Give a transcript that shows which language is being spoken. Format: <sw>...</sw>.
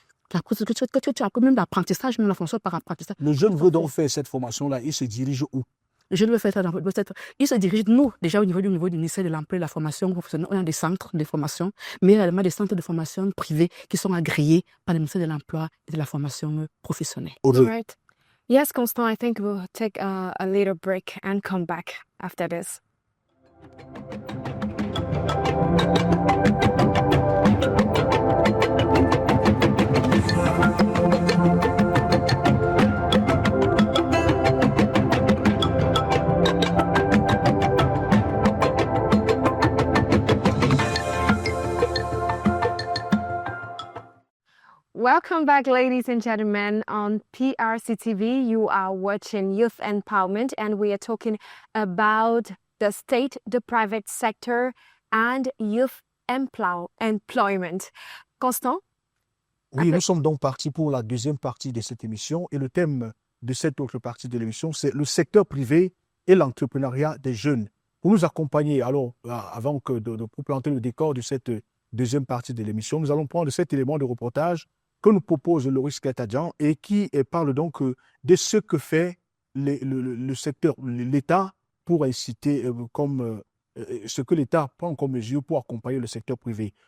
<fr>Que tu as même l'apprentissage, même la fonction par apprentissage. Le jeune veut donc faire cette formation-là, il se dirige où? Je veux faire ça. Il se dirige, nous, déjà au niveau du ministère de l'Emploi et de la Formation professionnelle, on a des centres de formation, mais également des centres de formation privés qui sont agréés par le ministère de l'Emploi et de la Formation professionnelle. Audrey.</fr> <en>Right. Yes, Constant, I think we'll take a little break and come back after this. Welcome back, ladies and gentlemen, on PRC TV. You are watching Youth Empowerment, and we are talking about the state, the private sector, and youth employment. Constant?</en> <fr>Oui, nous sommes donc partis pour la deuxième partie de cette émission et le thème de cette autre partie de l'émission, c'est le secteur privé et l'entrepreneuriat des jeunes. Pour nous accompagner, alors, avant que pour planter le décor de cette deuxième partie de l'émission, nous allons prendre cet élément de reportage que nous propose Loris Kletadjian et qui parle donc de ce que fait le secteur, l'État pour inciter, ce que l'État prend comme mesure pour accompagner le secteur privé.</fr>